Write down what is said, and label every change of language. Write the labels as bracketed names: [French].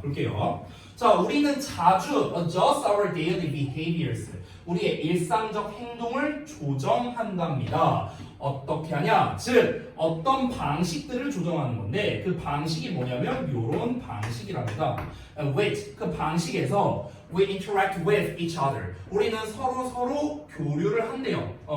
[Korean] 볼게요. 자, 우리는 자주 [English] adjust our daily behaviors, [Korean] 우리의 일상적 행동을 조정한답니다. 어떻게 하냐? 즉, 어떤 방식들을 조정하는 건데 그 방식이 뭐냐면 이런 방식이랍니다. [English] With, [Korean] 그 방식에서 [English] we interact with each other. [Korean] 우리는 서로 교류를 한대요.